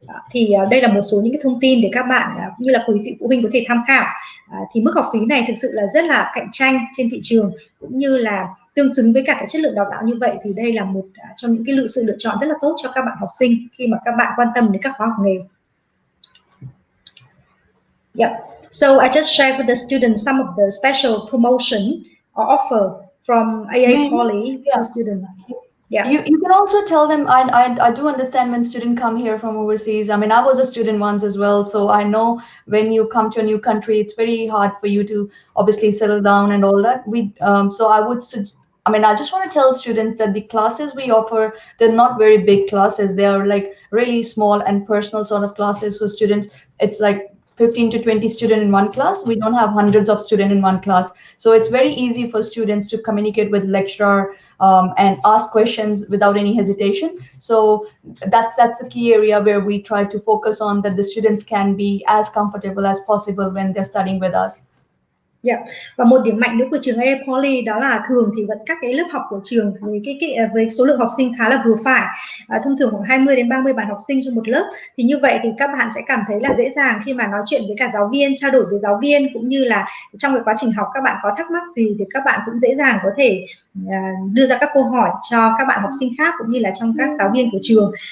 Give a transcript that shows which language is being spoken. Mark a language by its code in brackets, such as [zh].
[vi] Thì đây là một số những cái thông tin để các bạn cũng như là quý vị phụ huynh có thể tham khảo. Thì mức học phí này thực sự là rất là cạnh tranh trên thị trường, cũng như là tương xứng với cả cái chất lượng đào tạo như vậy, thì đây là một trong những cái sự lựa chọn rất là tốt cho các bạn học sinh khi mà các bạn quan tâm đến các khóa học nghề. [en] Yeah. So I just shared with the students some of the special promotion or offer from Aapoly to students. Yeah. You can also tell them, I do understand when students come here from overseas. I mean, I was a student once as well, so I know when you come to a new country, it's very hard for you to obviously settle down and all that. So I just want to tell students that the classes we offer, they're not very big classes. They are like really small and personal sort of classes. So students, it's like 15 to 20 students in one class. We don't have hundreds of students in one class. So it's very easy for students to communicate with lecturer and ask questions without any hesitation. So that's the key area where we try to focus on, that the students can be as comfortable as possible when they're studying with us. Yeah. [vi] Và một điểm mạnh nữa của trường Aapoly đó là thường thì vẫn các cái lớp học của trường với số lượng học sinh khá là vừa phải, thông thường khoảng 20 đến 30 bạn học sinh trong một lớp. Thì như vậy thì các bạn sẽ cảm thấy là dễ dàng khi mà nói chuyện với cả giáo viên, trao đổi với giáo viên, cũng như là trong cái quá trình học các bạn có thắc mắc gì thì các bạn cũng dễ dàng có thể đưa ra các câu hỏi cho các bạn học sinh khác, cũng như là trong các giáo viên của trường.